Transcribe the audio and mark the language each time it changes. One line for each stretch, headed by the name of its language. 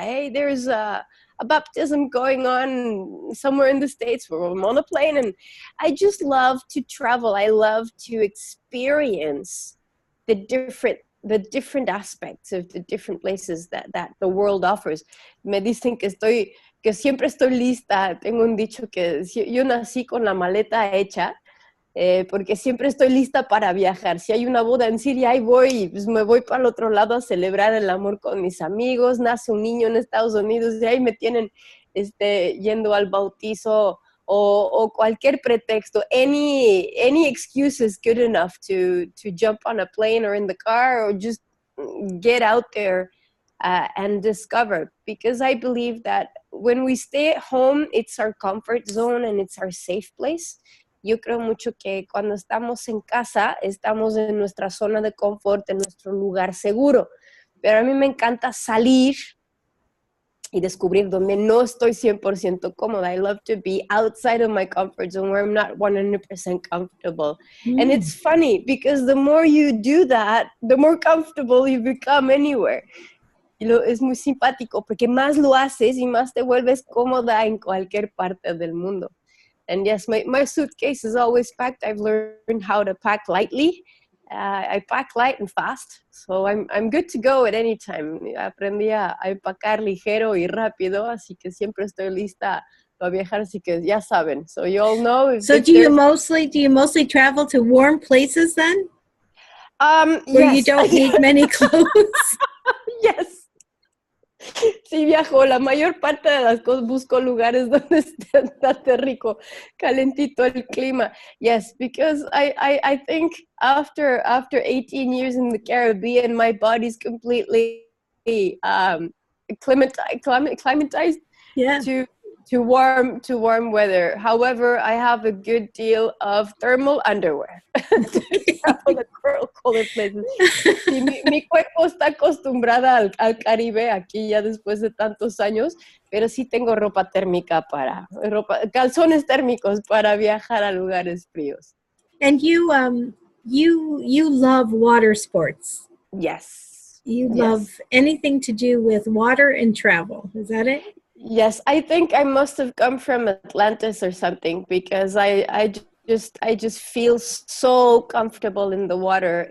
English: Hey, there's a baptism going on somewhere in the States where I'm on a plane. And I just love to travel. I love to experience the different aspects of the different places that the world offers.
Spanish: Me dicen que siempre estoy lista. Tengo un dicho que yo nací con la maleta hecha, porque siempre estoy lista para viajar. Si hay una boda en Siria, ahí voy, pues me voy para el otro lado a celebrar el amor con mis amigos. Nace un niño en Estados Unidos y ahí me tienen yendo al bautizo o cualquier pretexto.
English: Any excuse is good enough to jump on a plane or in the car or just get out there and discover, because I believe that when we stay at home, it's our comfort zone and it's our safe place.
Spanish: Yo creo mucho que cuando estamos en casa, estamos en nuestra zona de confort, en nuestro lugar seguro. Pero a mí me encanta salir y descubrir donde no estoy 100% cómoda.
English: I love to be outside of my comfort zone where I'm not 100% comfortable. And it's funny because the more you do that, the more comfortable you become anywhere.
Spanish: Y es muy simpático porque más lo haces y más te vuelves cómoda en cualquier parte del mundo.
English: And yes, my suitcase is always packed. I've learned how to pack lightly. I pack light and fast, so I'm good to go at any time.
Spanish: Aprendí a empacar ligero y rápido, así que siempre estoy lista para viajar, así que ya saben.
English: So you all know. So do you mostly travel to warm places then? Where yes. you don't need many clothes?
Spanish: Yes. Sí, viajo. La mayor parte de las cosas busco lugares donde esté rico, calentito el clima.
English: Yes, because I think after 18 years in the Caribbean, my body's completely climatized to warm weather. However, I have a good deal of thermal underwear to travel the colder places.
Spanish: Sí, mi cuerpo está acostumbrada al Caribe aquí ya después de tantos años, pero sí tengo ropa térmica calzones térmicos para viajar a lugares fríos.
English: And you love water sports. Yes. You love anything to do with water and travel. Is that it? Yes, I think I must have come from Atlantis or something, because I just feel so comfortable in the water.